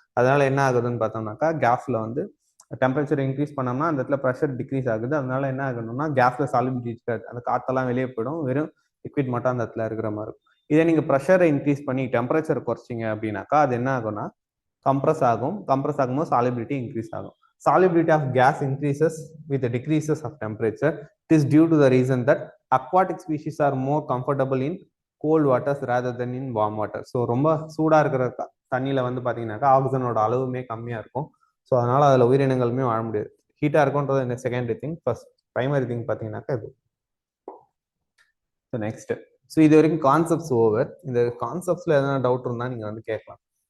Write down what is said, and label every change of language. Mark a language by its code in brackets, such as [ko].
[ta] அதனால என்ன ஆகுதுன்னு பார்த்தோம்னாக்கா கேஸ்ல வந்து டெம்பரேச்சர் இன்க்ரீஸ் பண்ணோம்னா அந்த இடத்துல ப்ரெஷர் டிக்ரீஸ் ஆகுது. அதனால என்ன ஆகணும்னா கேஸ்ல சாலிபிலிட்டி இருக்காது, அந்த காத்தெல்லாம் வெளியே போயிடும், வெறும் லிக்விட் மட்டும் அந்த இடத்துல இருக்கிற மாதிரி இருக்கும். இதே நீங்க ப்ரெஷரை இன்க்ரீஸ் பண்ணி டெம்பரேச்சர் குறைச்சிங்க அப்படின்னாக்கா அது என்ன ஆகும்னா கம்ப்ரஸ் ஆகும். கம்ப்ரஸ் ஆகும்போது சாலிபிலிட்டி இன்க்ரீஸ் ஆகும். [en] Solubility of gas increases with the decreases of temperature. It is due to the reason that aquatic species are more comfortable in cold waters rather than in warm water. [ta] So ரொம்ப சூடாக இருக்கிற தண்ணியில் வந்து பார்த்தீங்கன்னாக்கா ஆக்சிஜனோட அளவுமே கம்மியாக இருக்கும். So அதனால அதில் உயிரினங்களுமே வாழ முடியாது. ஹீட்டாக இருக்கும்ன்றது இந்த secondary thing. First primary thing பார்த்தீங்கன்னாக்கா இது. ஸோ நெக்ஸ்ட், ஸோ இது வரைக்கும் கான்செப்ட்ஸ் ஓவர். இந்த கான்செப்ட்ஸ்ல எதனா டவுட் இருந்தால் நீங்கள் வந்து கேட்கலாம்.